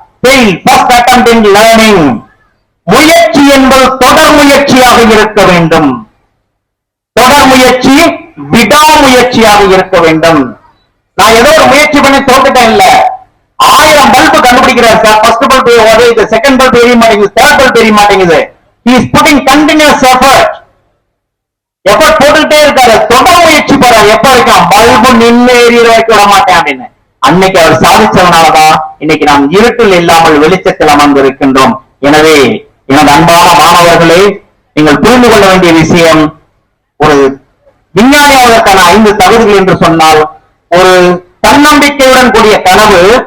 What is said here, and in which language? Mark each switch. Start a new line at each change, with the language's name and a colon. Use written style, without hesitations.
Tamil: Fail, first attempt இன் learning. முயற்சி என்பது தொடர் முயற்சியாக இருக்க வேண்டும். தொடர் முயற்சி விடாமுயற்சியாக இருக்க வேண்டும். நான் ஏதோ ஒரு முயற்சி பண்ணி தோத்துட்டேன் இல்ல. 1000 பல்பு கண்டுபிடிக்கிறார் சார். ஃபர்ஸ்ட் பல்பு உதவுது, செகண்ட் பல்பு எரிய மாட்டேங்குது, தேர்ட் பல்பு எரிய மாட்டேங்குது.
English: he is putting continuous effort.
Tamil: Effort போட்டுக்கிட்டே இருக்காரு, தொடர் முயற்சி போறாரு. எப்ப இருக்கான்? பல்பு நின்று எரிய வைக்க விட மாட்டேன் அப்படின்னு. அன்னைக்கு அவர் சாதிச்சவனாலதான் இன்னைக்கு நாம் இருட்டில் இல்லாமல் வெளிச்சத்தில் அமர்ந்து இருக்கின்றோம். எனவே எனது அன்பான மாணவர்களே, நீங்கள் புரிந்து கொள்ள வேண்டிய விஷயம், ஒரு விஞ்ஞானி ஆவதற்கான 5 தகுதிகள் என்று சொன்னால், ஒரு தன்னம்பிக்கையுடன் கூடிய கனவு,